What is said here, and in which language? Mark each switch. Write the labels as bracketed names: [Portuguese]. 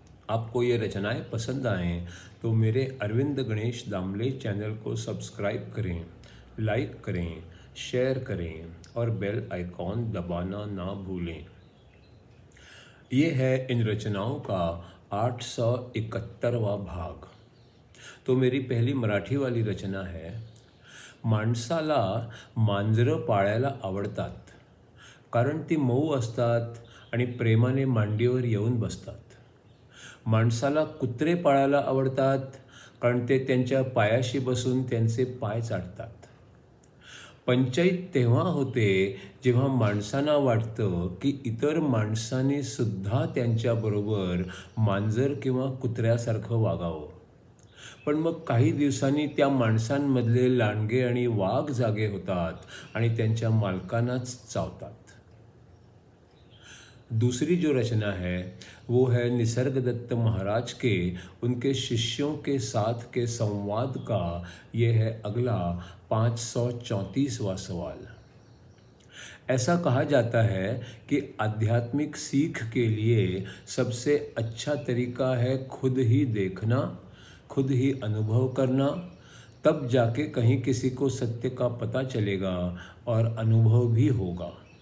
[Hindi] आपको ये रचनाएं पसंद आएँ तो मेरे अरविंद गणेश दामले चैनल को सब्सक्राइब करें, लाइक करें, शेयर करें और बेल आइकॉन दबाना ना भूलें। ये है इन रचनाओं का 871वां भाग। तो मेरी पहली मराठी वाली रचना है। [Marathi] माणसाला मांजरं पाळायला आवडतात, कारण ती मऊ असतात आणि प्रेमाने मांडीवर येऊन बसतात. माणसाला कुत्रे पाळायला आवडतात, कारण ते त्यांच्या पायाशी बसून त्यांचे पाय चाटतात. पंचायत तेव्हा होते जेव्हा माणसांना वाटतं की इतर माणसांनी सुद्धा त्यांच्याबरोबर मांजर किंवा कुत्र्यासारखं वागावं. पण मग काही दिवसांनी त्या माणसांमधले लांडगे आणि वाघ जागे होतात आणि त्यांच्या मालकांनाच चावतात. [Hindi] दूसरी जो रचना है वो है निसर्गदत्त महाराज के उनके शिष्यों के साथ के संवाद का। ये है अगला 534वां सवाल। ऐसा कहा जाता है कि आध्यात्मिक सीख के लिए सबसे अच्छा तरीका है खुद ही देखना, खुद ही अनुभव करना, तब जाके कहीं किसी को सत्य का पता चलेगा और अनुभव भी होगा।